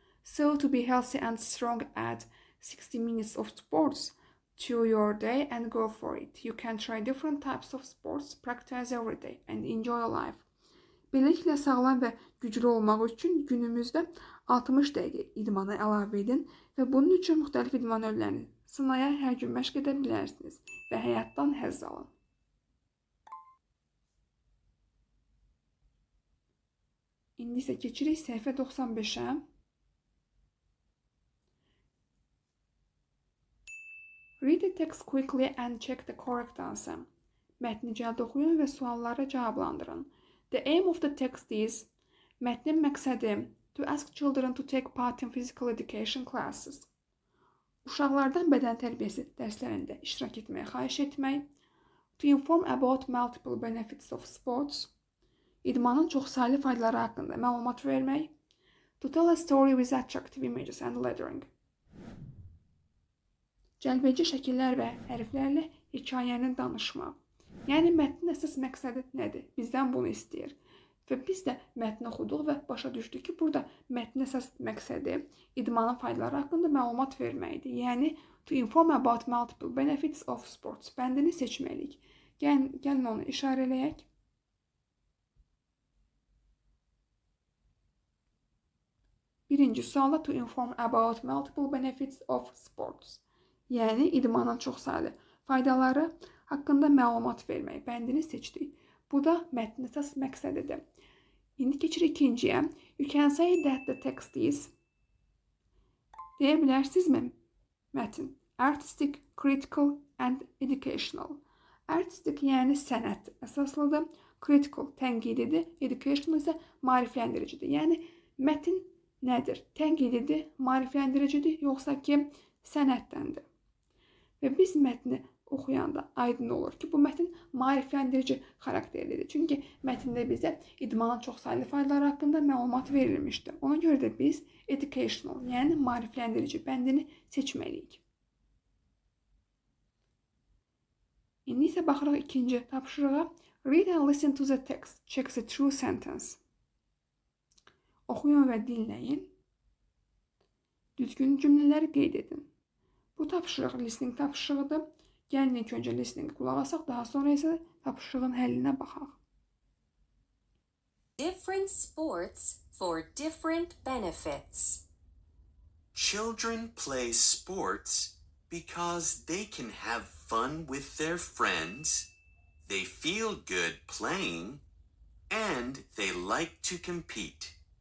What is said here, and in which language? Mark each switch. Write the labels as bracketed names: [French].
[English] So to be healthy and strong, add 60 minutes of sports to your day and go for it. You can try different types of sports, practice every day and enjoy life. [Azerbaijani] Beləliklə sağlam və güclü olmaq üçün günümüzdə 60 dəqiqə idmana əlavə edin və bunun üçün müxtəlif idman növlərini sınaya hər gün məşq edə bilərsiniz və həyatdan həzz alın. İndi isə keçirik səhifə 95-ə. [English] Read the text quickly and check the correct answer. [Azerbaijani] Mətni cəld oxuyun və sualları cavablandırın. [English] The aim of the text is, [Azerbaijani] mətnin məqsədi, [English] to ask children to take part in physical education classes. [Azerbaijani] Uşaqlardan bədən tərbiyəsi dərslərində iştirak etməyə xahiş etmək. [English] To inform about multiple benefits of sports. [Azerbaijani] İdmanın çoxsaylı faydaları haqqında məlumat vermək. [English] To tell a story with attractive images and lettering. [Azerbaijani] Cəlbedici şəkillər və hərflərlə hekayəni danışmaq. Yəni, mətnin əsas məqsədi nədir? Bizdən bunu istəyir. Və biz də mətni oxuduq və başa düşdük ki, burada mətnin əsas məqsədi idmanın faydaları haqqında məlumat verməkdir. Yəni, [English] to inform about multiple benefits of sports [Azerbaijani] bəndini seçməliyik. Gəlin onu işarələyək. Birinci sualda [English] to inform about multiple benefits of sports. [Azerbaijani] Yəni, idmanın çoxsaylı faydaları haqqında məlumat vermək bəndini seçdik. Bu da mətnin əsas məqsədidir. İndi keçirik ikinciyə. [English] You can say that the text is. [Azerbaijani] Deyə bilərsinizmi? Mətin. [English] Artistic, critical and educational. [Azerbaijani] Artistic yəni sənət əsaslıdır. Critical tənqididir. Educational isə maarifləndiricidir. Yəni, mətin nədir? Tənqididir, maarifləndiricidir, yoxsa ki, sənətdəndir. Və biz mətni oxuyanda aydın olur ki, bu mətin maarifləndirici xarakterlidir. Çünki mətndə bizə idmanın çoxsaylı faydaları haqqında məlumat verilmişdir. Ona görə də biz educational, yəni maarifləndirici bəndini seçməliyik. İndi isə baxırıq ikinci tapşırığa. [English] Read and listen to the text. Check the true sentence. [Azerbaijani] Oxuyun və dinləyin. Düzgün cümlələri qeyd edin. Bu tapşırıq listening tapşırığıdır. Gəlin ilk öncə listening qulaq asaq, daha sonra isə tapşırığın həllinə baxaq. [English] Different sports for different benefits. Children play sports because they can have fun with their friends, they feel good playing, and they like to compete.